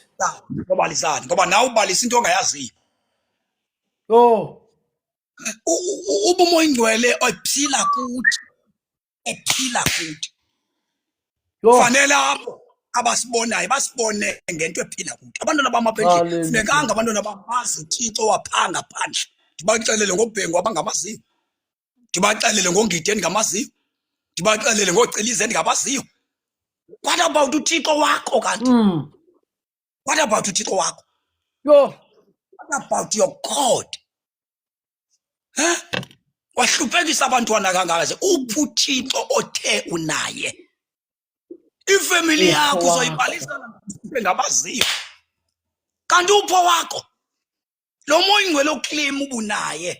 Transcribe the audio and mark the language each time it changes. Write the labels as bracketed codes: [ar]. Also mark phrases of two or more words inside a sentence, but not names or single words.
[xh] Ngobalisani ngoba nawe ubalisa into ongayaziyo. Ubumoya oyingcwele ephila kuthi fanele apho abasibonayo basibone ngento ephila kuthi. Abantwana bam apha endlini funekanga abantwana bamazi uThixo waphaa ngaphandle. Ndibaxelele ngoBhengu abangamaziyo, ndibaxelele ngoNgidi endingamaziyo, ndibaxelele ngoCiliza endingamaziyo. [en] What about [xh] uThixo wakho kanti? [en] What about [xh] uThixo wakho? [en] What about your God? [xh] Wahluphekisa abantwana kangaka. Uphi uThixo othe unaye? Ifamily yakho uzoyibalisa ngabaziyo. Kanti upho wakho? Lo moya oyingcwele uclaim ubunaye.